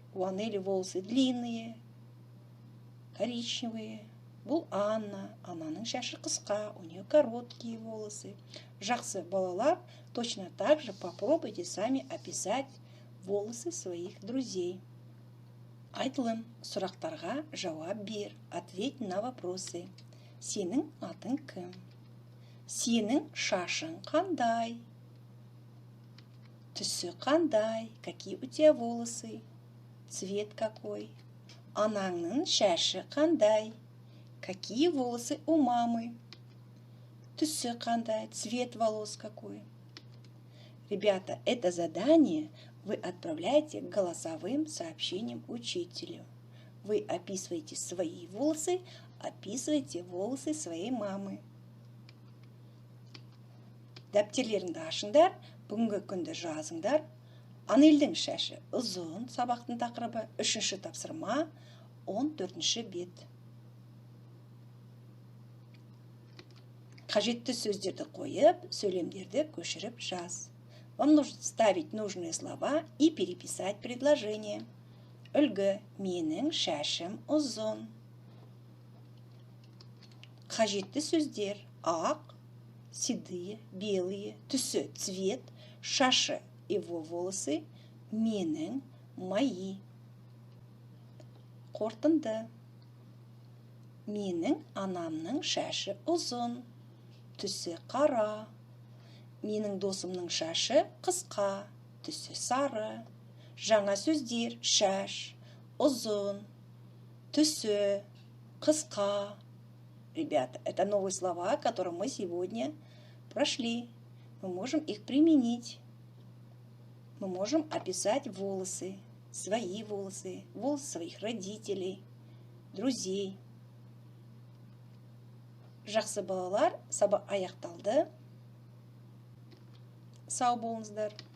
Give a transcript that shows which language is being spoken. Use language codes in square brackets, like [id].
[ru] У Анели волосы длинные, коричневые. [kk] Бұл Анна. Аннаның шашы қысқа. [ru] У нее короткие волосы. [kk] Жақсы балалар, [ru] точно так же попробуйте сами описать волосы своих друзей. [kk] Айтылым, сұрақтарға жауап бер. [ru] Ответь на вопросы. [kk] Сенің атың кім? Сенің шашың қандай? Түсі қандай? [ru] Какие у тебя волосы? Цвет какой? [kk] Анаңның шашы қандай? [ru] Какие волосы у мамы? [kk] Түсі қандай? [ru] Цвет волос какой? Ребята, это задание вы отправляете голосовым сообщением учителю. Вы описываете свои волосы, описываете волосы своей мамы. [kk] Дәптерлеріңді ашыңдар, бүгінгі күнді жазыңдар. Анельдің шашы ұзын, сабақтың тақырыбы 3-ші тапсырма, 14-ші бет. Қажетті сөздерді қойып, сөйлемдерді көшіріп жаз. [ru] Вам нужно ставить нужные слова и переписать предложение. [kk] Үлгі, менің шашым ұзын. Қажетті сөздер: ақ, седые, белые, түсі, цвет, шашы, его волосы, менің, мои. Қорытынды. Менің анамның шашы ұзын, түсі қара. Менің досымның шашы қысқа, түсі сары. Жаңа сөздер: шаш, ұзын, түсі, қысқа. [ru] Ребята, это новые слова, которые мы сегодня прошли. Мы можем их применить. Мы можем описать волосы, свои волосы, волосы своих родителей, друзей. [kk] Жақсы балалар, сабақ аяқталды. Сау болыңыздар.